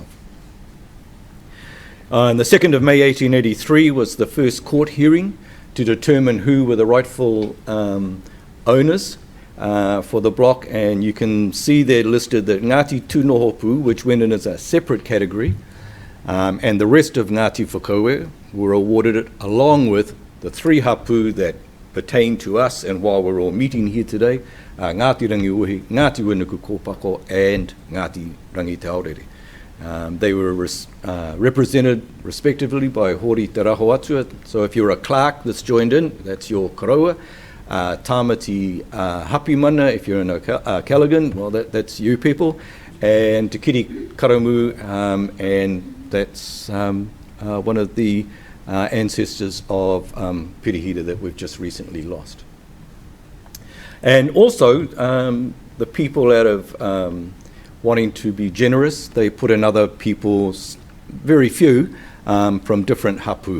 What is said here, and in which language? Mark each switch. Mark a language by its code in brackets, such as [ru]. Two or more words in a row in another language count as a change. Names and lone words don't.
[en] On the 2nd of May 1883 was the first court hearing to determine who were the rightful owners for the block, and you can see there listed that Ngāti Tūnohopu, which went in as a separate category, and the rest of Ngāti Whakaue were awarded it, along with the 3 hapu that pertain to us, and while we're all meeting here today, Ngāti Rangiuhi, Ngāti Wenuku Kōpako, and Ngāti Rangi Te Aorere. They were represented respectively by Hori Te Raho Atua. So if you're a clerk that's joined in, that's your karaua. Tāmati Hapimana, if you're in a Callaghan, well, that's you people. And Te Kiri Karamu, and that's one of the ancestors of Pirihira that we've just recently lost. And also, the people out of wanting to be generous, they put in other people's, very few, from different hapu.